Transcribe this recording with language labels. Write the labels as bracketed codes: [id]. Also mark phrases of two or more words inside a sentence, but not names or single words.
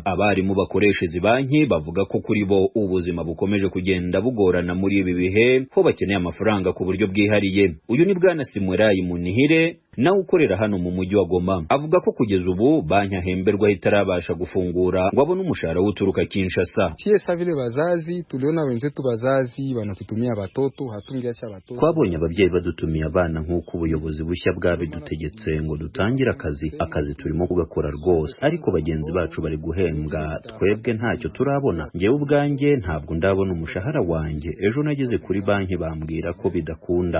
[rw] Abarimu bakoresha izi banki bavuga ko kuri bo ubuzima bukomeje kugenda bugorana muri ibi bihe ko bakeneye amafaranga ku buryo bwihariye. Uyu ni Bwana Simwerayi Munihire nawe ukorera hano mu mujyi wa Goma avuga ko kugeza ubu banki ahemberwa itarabasha gufungura ngo abone umushahara uturuka Kinshasa. [sw] Sasa vile bazazi tuliona wenzetu bazazi banatutumia batoto hatungiacha batoto. [rw] Twabonye ababyeyi badutumia abana nk'uko ubuyobozi bushya bwabidutegetse ngo dutangire akazi turimo kugakora rwose, ariko bagenzi bacu bari guhembwa twebwe ntacyo turabona. Ngewe ubwanjye ntabwo ndabona umushahara wanjye. Ejo nageze kuri banki bambwira ko bidakunda.